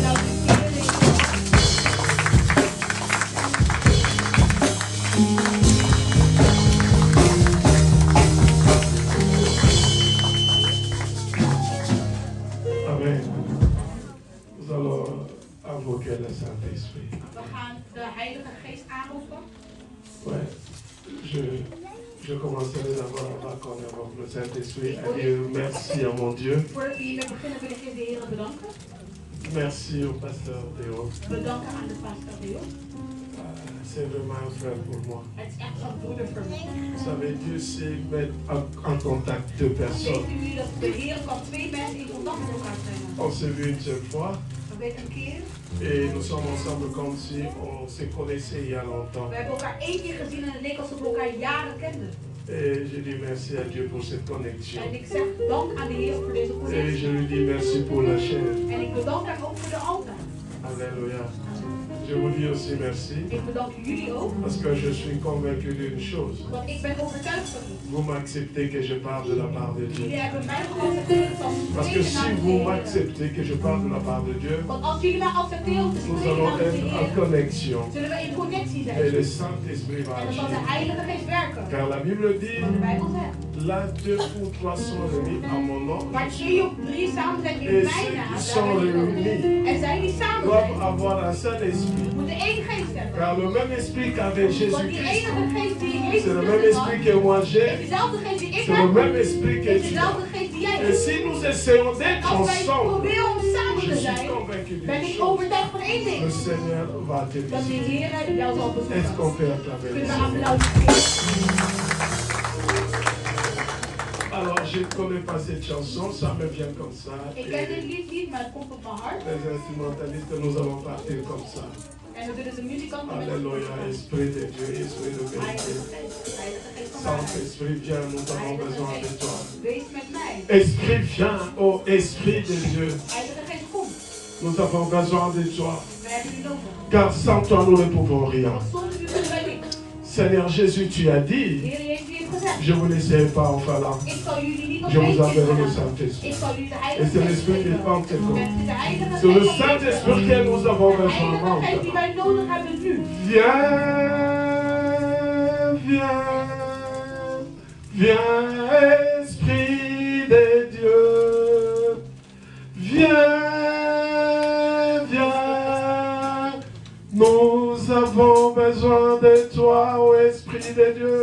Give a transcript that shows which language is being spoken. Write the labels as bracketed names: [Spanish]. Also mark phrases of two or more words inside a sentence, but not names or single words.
[French] Amen. Nous allons invoquer le Saint-Esprit. [Dutch] We gaan de Heilige Geest aanroepen. [French] Ouais. Je commencerai d'abord avant qu'on invoque le Saint-Esprit à dire merci à mon Dieu. [Dutch] Voordat we hiermee beginnen wil ik even de Heer bedanken. [French] Merci au pasteur Théo. [Dutch] Bedanken aan de pastor Theo. [French] C'est vraiment un frère pour moi. [Dutch] Het is echt zo'n broeder voor mij. [French] Vous savez, Dieu sait mettre en contact deux personnes. [Dutch] Weet u dat de Heer kan twee mensen in contact met elkaar brengen? [French] On s'est vu une seule fois [Dutch] Dat weet een keer. [French] et nous sommes ensemble comme si on se connaissait il y a longtemps. [Dutch] We hebben elkaar één keer gezien en het leek alsof we elkaar jaren kenden. [French] Et je dis merci à Dieu pour cette connexion. [Dutch] En ik zeg dank aan de Heer voor deze [French] Et je [Dutch] connectie. [French] lui dis merci pour la chair. [Dutch] En ik bedank hem ook voor de altaar. [French] Alléluia. Je vous dis aussi merci [Dutch] Ik bedank jullie ook, [French] parce que je suis convaincu d'une chose. [Dutch] want ik ben overtuigd van u. [French] Vous m'acceptez que je parle de la part de Dieu. [Dutch] Jullie hebben mij geaccepteerd als [French] Parce que [Dutch] spreken [French] si [Dutch] namens de [French] vous [Dutch] Heer. [French] m'acceptez que je parle de la part de Dieu, [Dutch] Want als jullie mij accepteren om te [French] nous [Dutch] spreken [French] allons [Dutch] namens de [French] être en [Dutch] Heer, [French] connexion. [Dutch] zullen we in connectie [French] Et [Dutch] zijn. [French] le Saint-Esprit va [Dutch] En dan zal de [French] agir. [Dutch] Heilige Geest werken. [French] Car la Bible dit, [Dutch] De Bijbel zegt, [French] là deux ou trois sont réunis à mon nom. [Dutch] waar 2 of 3 samen zijn in [French] Et [Dutch] mijn [French] ceux [Dutch] naam, [French] qui [Dutch] daar [French] sont [Dutch] ben ik ook. [French] réunis [Dutch] En zij die samen [French] doivent [Dutch] zijn, [French] avoir un seul esprit. [Dutch] moeten één geest hebben. [French] Car le même esprit qu'avait [Dutch] Want die [French] Jésus-Christ, [Dutch] enige geest die [French] c'est [Dutch] Jezus [French] le même [Dutch] Christus had, [French] esprit que moi [Dutch] is [French] j'ai, [Dutch] dezelfde geest die ik [French] c'est le [Dutch] heb, [French] même esprit que [Dutch] is [French] tu as. [Dutch] dezelfde geest die jij [French] Et [Dutch] hebt. [French] si nous essayons d'être [Dutch] Als wij [French] ensemble, [Dutch] proberen om samen [French] je [Dutch] te [French] suis [Dutch] zijn, [French] convaincu [Dutch] ben [French] d'une [Dutch] ik [French] chose. [Dutch] overtuigd van één [French] Le [Dutch] ding. [French] Seigneur va te [Dutch] Dat de [French] visiter. [Dutch] Heer jou zal [French] Est-ce qu'on [Dutch] bezoeken. [French] peut acclamer le [Dutch] Kunnen we [French] Seigneur? [Dutch] applaudisseren? [French] Alors, je ne connais pas cette chanson, ça me vient comme ça. [Dutch] Ik ken dit lied niet, maar het komt op mijn hart. [French] Les instrumentalistes, nous allons partir comme ça. [Dutch] En we doen de muzikanten met [French] Alléluia, Esprit de Dieu, Esprit de vérité. [Dutch] Heilige Geest, Heilige Geest van waarheid. [French] Saint-Esprit, viens, nous avons [Dutch] Heilige [French] besoin de [Dutch] Geest, [French] toi. [Dutch] wees met mij. [French] Esprit, viens, ô Esprit de Dieu, [Dutch] Heilige Geest, kom. [French] nous avons besoin de toi. [Dutch] We hebben u nodig. [French] Car sans toi, nous ne pouvons rien. [Dutch] Want zonder u kunnen wij niks. [French] Seigneur Jésus, tu as [Dutch] De [French] dit, [Dutch] Heer Jezus heeft gezegd, [French] je ne vous laisserai pas en falant. [Dutch] ik zal jullie niet [French] Je vous [Dutch] alleen [French] enverrai le [Dutch] laten. [French] Saint-Esprit. [Dutch] Ik zal jullie de [French] Et [Dutch] Heilige [French] c'est [Dutch] Geest [French] l'Esprit de [Dutch] geven. [French] Pentecôte. [Dutch] Het is de Heilige [French] C'est le [Dutch] Geest van [French] Saint-Esprit que nous avons [Dutch] de [French] besoin [Dutch] Heilige Geest die [French] maintenant. [Dutch] wij nodig hebben nu. [French] Viens, viens, viens, Esprit de Dieu. Viens, viens. Nous avons besoin de toi, ô Esprit de Dieu.